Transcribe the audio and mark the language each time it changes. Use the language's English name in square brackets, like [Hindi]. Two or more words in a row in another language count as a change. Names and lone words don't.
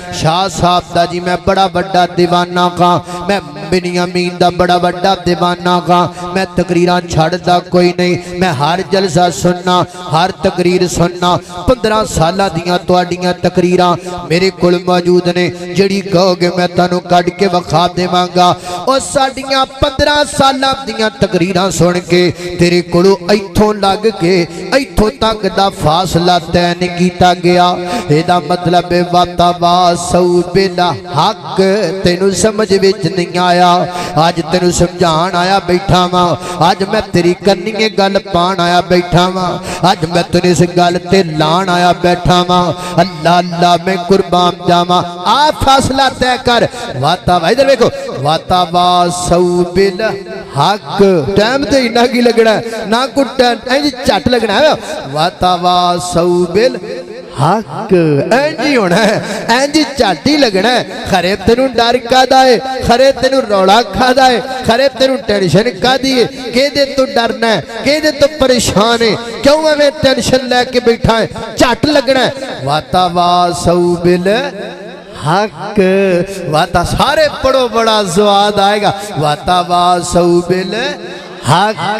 [Punjabi] شاہ صاحب دا جی میں بڑا بڑا دیوانہ ہاں میں بنیامین دا بڑا بڑا دیوانہ ہاں میں تقریراں چھڑدا کوئی نہیں. میں ہر جلسہ سننا ہر تقریر سننا. 15 سالاں دیاں تواڈیاں تقریراں میرے کول موجود نے جڑی کہو گے میں تانوں کڈ کے وکھا دیواں گا. او ساڈیاں 15 سالاں دیاں تقریراں سن کے تیرے کولوں ایتھوں لگ کے ایتھوں تک دا فاصلہ طے نہیں کیتا گیا. ایدا مطلب ہے [Arabic] وتواصوا بالحق. [Punjabi] تینوں سمجھ وچ نہیں آیا اج تینوں سمجھان آیا بیٹھا واں. اج میں تیری کرنی گل پان آیا بیٹھا واں. اج میں تیری اس گل تے لان آیا بیٹھا واں. اللہ اللہ میں قربان جاواں آ فاصلہ طے کر. ادھر دیکھو [Arabic] وتواصوا بالحق. [Punjabi] ٹائم تے نہ کی لگنا ہے نہ کچھ اینج چٹ لگنا ہے. [Arabic] وتواصوا بالحق [Punjabi] اینج ہونا ہے اینج چٹ ہی لگنا ہے. خرے تینوں ڈر کھادا ہے خرے تینوں روڑا کھادا ہے خرے تینوں ٹینشن کھادی ہے کیدے تو ڈرنا ہے کیدے تو پریشان ہے کیوں میں ٹینشن لے کے بیٹھا ہے چٹ لگنا ہے. [Arabic] وتواصوا بالحق. [Punjabi] واتا سارے پڑھو بڑا زواد آئے گا. [Arabic] وتواصوا بالحق.